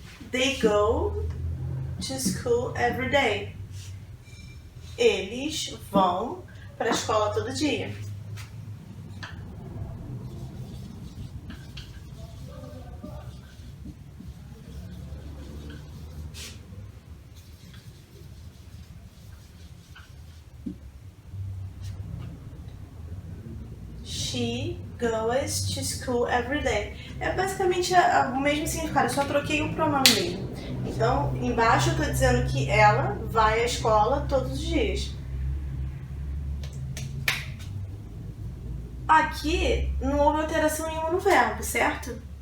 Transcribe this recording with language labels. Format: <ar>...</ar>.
<en>They go to school every day.</en> <pt>Eles vão para a escola todo dia.</pt> <en>She goes to school every day.</en> <pt>É basicamente o mesmo significado, eu só troquei o pronome mesmo. Então, embaixo eu estou dizendo que ela vai à escola todos os dias. Aqui não houve alteração nenhuma no verbo, certo?</pt>